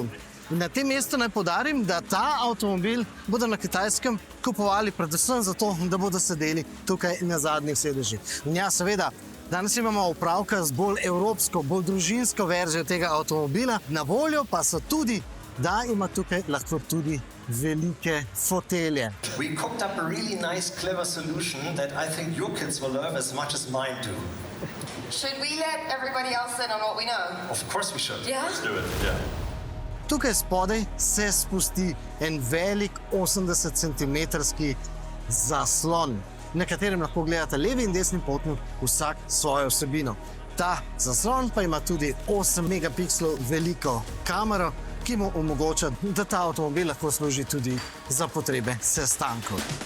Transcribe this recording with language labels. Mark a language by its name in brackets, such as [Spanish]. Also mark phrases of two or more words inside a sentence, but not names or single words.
[Slovenian] In na tem mestu naj poudarim, da ta avtomobil bodo na Kitajskem kupovali predvsem zato, da bodo sedeli tukaj na zadnjih sedežih. In ja, seveda, danes imamo opravka z bolj evropsko, bolj družinsko verzijo tega avtomobila. Na voljo pa so tudi, da ima tukaj lahko tudi velike fotelje. [English] We cooked up a really nice, clever solution that I think your kids will love as much as mine do. Should we let everybody else in on what we know? Of course we should. Yeah? Let's do it, yeah. [Slovenian] Tukaj spodaj se spusti en velik 80 cm zaslon, na katerem lahko gledate levi in desni potnik vsak svojo vsebino. Ta zaslon pa ima tudi 8 megapikslov veliko kamero, ki mu omogoča, da ta avtomobil lahko služi tudi za potrebe sestankov.